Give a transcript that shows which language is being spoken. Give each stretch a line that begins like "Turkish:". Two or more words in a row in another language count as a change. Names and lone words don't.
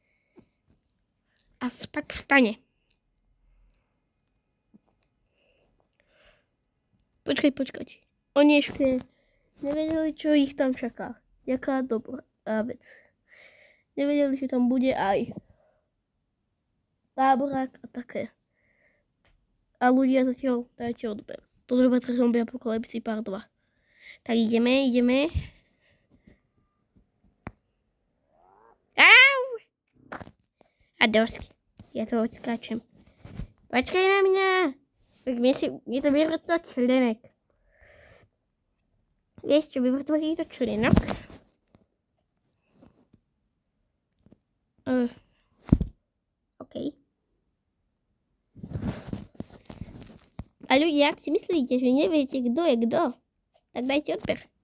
Czech: A pak vstane. Počkej. Oni ještě nevěděli, čo jich tam čeká. Jaká dobrá věc. Nevěděli, že tam bude aj táborák a také.
Slovak: A ľudia zatiaľ dajte odber. Toto bude zombie apokalypsy part 2.
Czech: Tak jdeme. Au!
Slovak: A dosky. Já to odskáčem.
Czech: Počkej na mě. Tak mě to vyvrtlo členek. Víš čo, vyvrtlo to členek? OK.
Slovak: A ľudia, ak si myslíte, že neviete, kdo je kdo, tak dajte odber.